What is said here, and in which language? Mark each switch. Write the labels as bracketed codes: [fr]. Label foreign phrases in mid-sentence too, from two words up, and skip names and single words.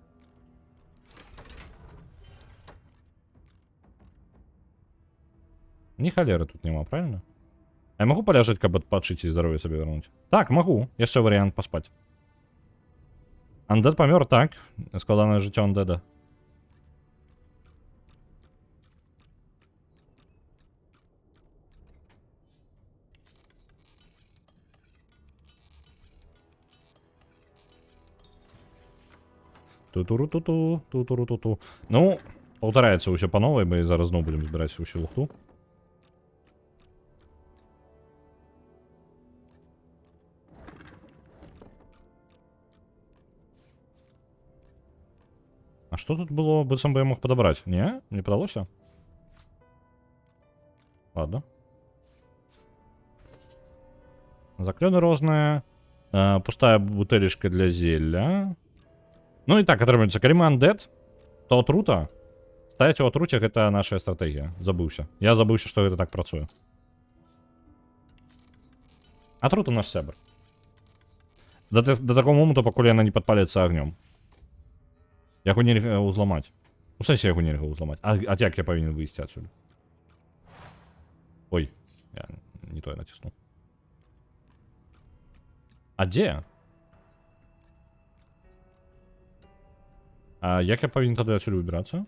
[be] Ні халеры тут няма, правильно? А я магу паляжаць, каб адпачыць і здароўе сабе вярнуць? Так, магу. Яшчэ варыянт паспаць. Андед памёр, так. Складанае жыццё андеда. Ту-туру-ту-ту, ту-туру-ту-ту. Ну, паўтараецца ўсё па новай, мы зараз зноў будзем збіраць усю лухту. А што тут было, быццам бы я мог падабраць? Не? Не падалося? Ладно. Заклёны розныя. Пустая бутэлечка для зелля. Ну і так, атрымаецца, калі мы андед, то атрута. Стаяць у атруце гэта наша стратэгія. Забыўся. Я забыўся, што гэта так працуе. Атрута наш сябр. До такого моменту, пакуль яна не падпаліцца агнём. Яго нельга ўзламаць. У сэнсе яго нельга ўзламаць. А як я павінен выйсці адсюль? Ой, я не тое націснуў. А дзе? А як я павінен тады адсюль выбірацца?